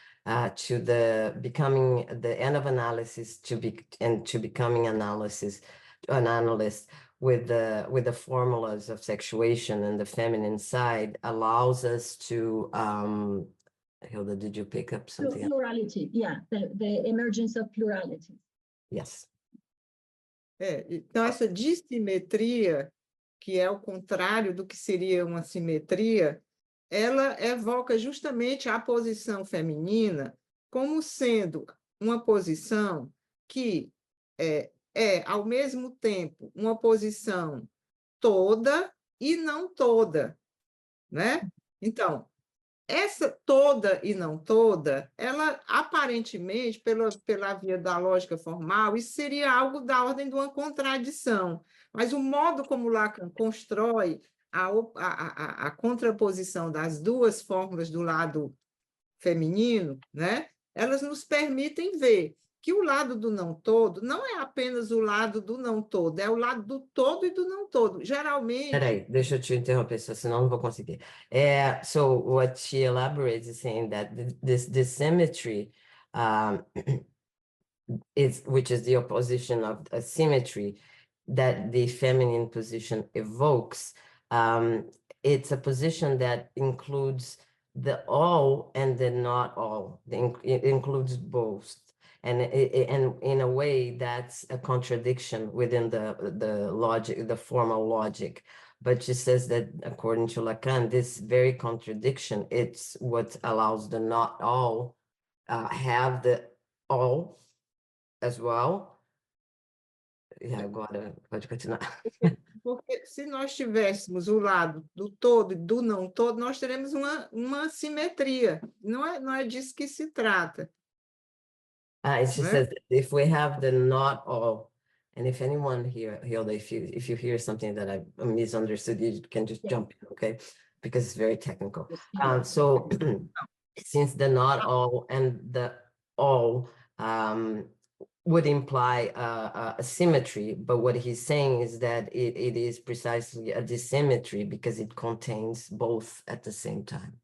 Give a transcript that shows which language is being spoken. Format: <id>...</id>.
<en>to the becoming the end of analysis to becoming an analyst with the formulas of sexuation and the feminine side allows us to Hilda, did you pick up something else? Plurality, yeah, the emergence of plurality. Yes.</en> <pt>Então, essa dissimetria, que é o contrário do que seria uma simetria, ela evoca justamente a posição feminina como sendo uma posição que é ao mesmo tempo, uma posição toda e não toda, né? Então, essa toda e não toda, ela aparentemente, pela via da lógica formal, isso seria algo da ordem de uma contradição. Mas o modo como Lacan constrói a contraposição das duas fórmulas do lado feminino, né? Elas nos permitem ver que o lado do não todo não é apenas o lado do não todo, é o lado do todo e do não todo. Geralmente... Peraí, deixa eu te interromper, senão não vou conseguir.</pt> <en>So what she elaborates is saying that this symmetry which is the opposition of a symmetry that the feminine position evokes. It's a position that includes the all and the not all. It includes both. And in a way, that's a contradiction within the logic, the formal logic. But she says that according to Lacan, this very contradiction, it's what allows the not all have the all as well.</en> <pt>Agora pode continuar. Porque se nós tivéssemos o lado do todo e do não todo, nós teremos uma simetria. Não é disso que se trata.</pt> <en>And she says, if we have the not all, and if anyone here, Hilda, if you hear something that I misunderstood, you can just jump in, okay? Because it's very technical. So since the not all and the all would imply a symmetry, but what he's saying is that it is precisely a dissymmetry because it contains both at the same time.</en>